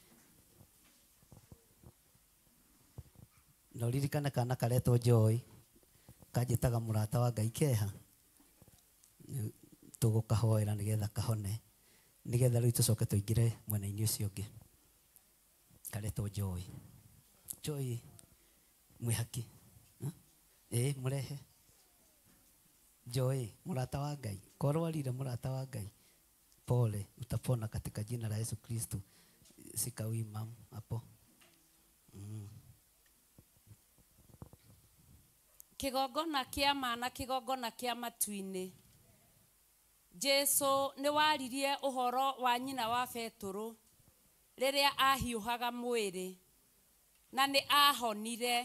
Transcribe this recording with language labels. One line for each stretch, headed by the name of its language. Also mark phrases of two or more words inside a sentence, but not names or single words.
Kikuyu: Na ũririkane kana karetwo Joy kanjĩtaga mũrata wa Ngai keha, tũgũkahoera nĩgetha kahone, nĩgetha rĩu tũcoke tũingĩre mwena-inĩ ũcio ũngĩ. Karetwo Joy. Joy mwĩhaki. Mũrehe. Joy mũrata wa Ngai. Korwarire mũrata wa Ngai.
Swahili: Pole, utapona katika jina la Yesu Kristo. Sikawi mam hapo.
Kikuyu: Kĩgongona kĩa mana, kĩgongona kĩa matu-inĩ. Jesu nĩ waririe ũhoro wa nyina wa Petũrũ rĩrĩa ahiũhaga mwĩrĩ na nĩ ahonire.